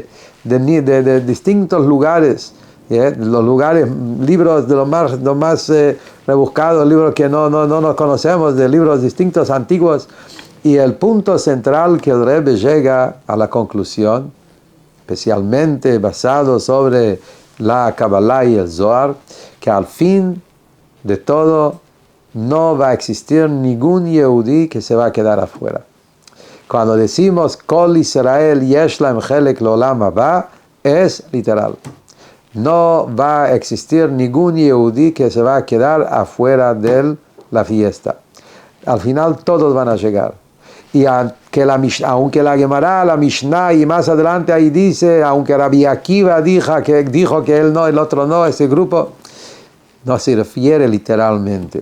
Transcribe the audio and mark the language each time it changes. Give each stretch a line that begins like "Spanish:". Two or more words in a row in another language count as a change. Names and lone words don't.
Spanish: de distintos lugares, los lugares, libros de los más rebuscados, libros que no nos conocemos, de libros distintos, antiguos, y el punto central que el Rebbe llega a la conclusión, especialmente basado sobre la Kabbalah y el Zohar, que al fin de todo no va a existir ningún Yehudí que se va a quedar afuera. Cuando decimos
Hebrew: כל ישראל יש להם חלק לעולם הבא,
Spanish: es literal. No va a existir ningún Yehudí que se va a quedar afuera de la fiesta. Al final todos van a llegar. Y aunque la Gemara, la Mishnah y más adelante ahí dice, aunque Rabbi Akiva dijo que él no, el otro no, ese grupo, no se refiere literalmente.